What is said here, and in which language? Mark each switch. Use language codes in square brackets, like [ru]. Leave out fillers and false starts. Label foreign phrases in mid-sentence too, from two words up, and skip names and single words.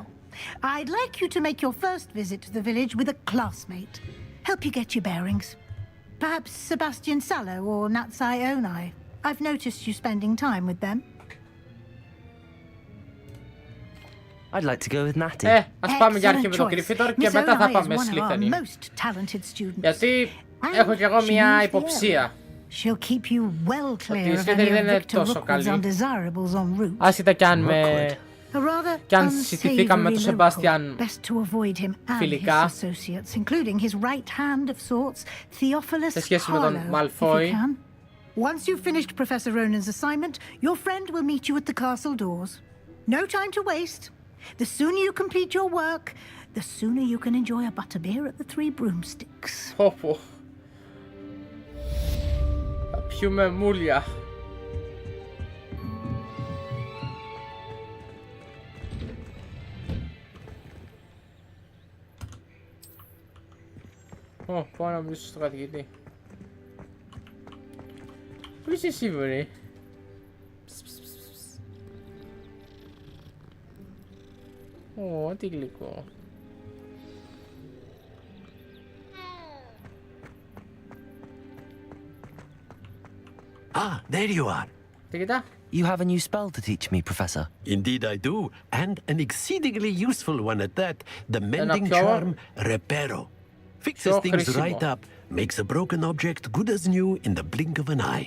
[en] I'd like you to make your first visit to the village with a classmate. Help you get your bearings. Perhaps Sebastian Sallow or Natsai Onai. I've noticed you spending time with them. I'd like to go with Natty. [el] Ας πάμε για αρχή με τον Gryffindor και μετά θα πάμε Slytherin. Γιατί έχω κι εγώ μια υποψία. Ότι η Slytherin δεν είναι τόσο καλή. Άσχετα κι αν συστηθήκαμε με τον Σεμπάστιαν φιλικά σε σχέση με τον Malfoy. [en] Once you've finished Professor Ronan's assignment, your friend will meet you at the castle doors. No time to waste. The sooner you complete your work, the sooner you can enjoy a butterbeer at the Three Broomsticks. [el] Θα πιούμε μούλια. Πάω να μιλήσω στον καθηγητή. Πού είσαι εσύ, βρε? Τι γλυκό. [en] Ah, there you are. You have a new spell to teach me, Professor. Indeed I do, and an exceedingly useful one at that. The mending charm, Reparo. Fixes things right up, makes a broken object good as new in the blink of an eye.